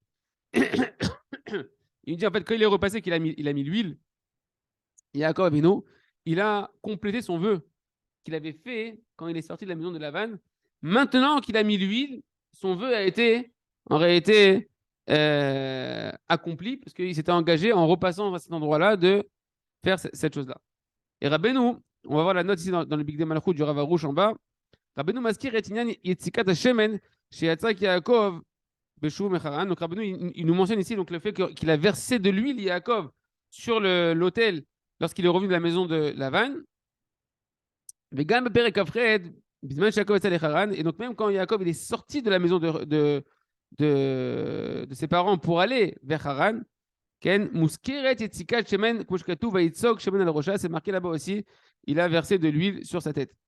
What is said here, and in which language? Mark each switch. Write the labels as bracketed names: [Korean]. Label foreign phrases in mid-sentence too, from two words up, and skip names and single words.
[French] Il dit en fait, quand il est repassé, qu'il a mis l'huile, Yaakov Avinu, il a complété son vœu qu'il avait fait quand il est sorti de la maison de Lavan. Maintenant qu'il a mis l'huile, son vœu a été en réalité accompli parce qu'il s'était engagé en repassant à cet endroit-là de faire cette chose-là. Et Rabbeinu, on va voir la note ici dans le Big De Malchut du Rav Arush en bas. [Hebrew] רבנו מזכיר את ענין יציקת השמן שיצק יעקב בשובו מחרן. [French] Donc Rabbeinu, il nous mentionne ici donc le fait qu'il a versé de l'huile Yaakov sur l'autel lorsqu'il est revenu de la maison de Lavan. Et donc même quand Yaakov il est sorti de la maison de ses parents pour aller vers Haran, c'est marqué là-bas aussi, il a versé de l'huile sur sa tête.